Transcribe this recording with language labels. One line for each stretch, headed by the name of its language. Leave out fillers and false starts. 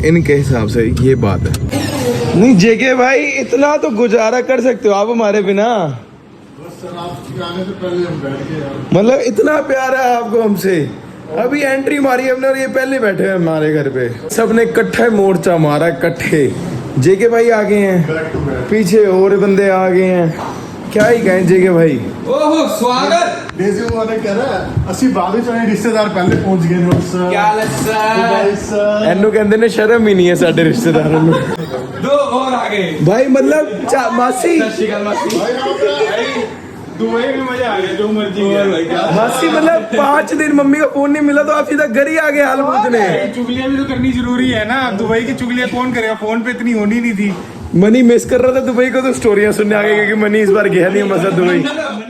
Hindi: इनके हिसाब से ये बात है। नहीं जेके भाई इतना तो गुजारा कर सकते हो आप हमारे बिना, मतलब इतना प्यार है आपको हमसे। अभी एंट्री मारी हमने और ये पहले बैठे हैं हमारे घर पे। सबने इकट्ठा मोर्चा मारा, इकट्ठे। जेके भाई आ गए हैं, पीछे और बंदे आ गए हैं, क्या ही कहें जेके भाई। ओहो स्वागत। डेजी वाले कह रहा है
Punjabi: ਅਸੀਂ ਬਾਅਦ ਵਿੱਚ ਆਏ ਰਿਸ਼ਤੇਦਾਰ ਪਹਿਲੇ ਪਹੁੰਚ ਗਏ ਨੇ ਸਰ।
Hindi: क्या हाल है सर? सर
Punjabi: ਇਹਨੂੰ ਕਹਿੰਦੇ ਨੇ ਸ਼ਰਮ ਹੀ ਨਹੀਂ ਹੈ ਸਾਡੇ ਰਿਸ਼ਤੇਦਾਰਾਂ ਨੂੰ।
Hindi: दो और आ गए। भाई मतलब मासी दुबई में मजा आ गया, जो मर्जी मासी मतलब 5 दिन मम्मी का फोन नहीं मिला तो आप सीधा घर ही आ गए हाल पूछने। चुगलियां भी तो करनी जरूरी है ना, दुबई की चुगलियां कौन करेगा, फोन पे इतनी होनी नहीं थी। मनी मिस कर रहा था दुबई को तो स्टोरियां सुनने आ गई कि मनी इस बार गया नहीं मजा दुबई।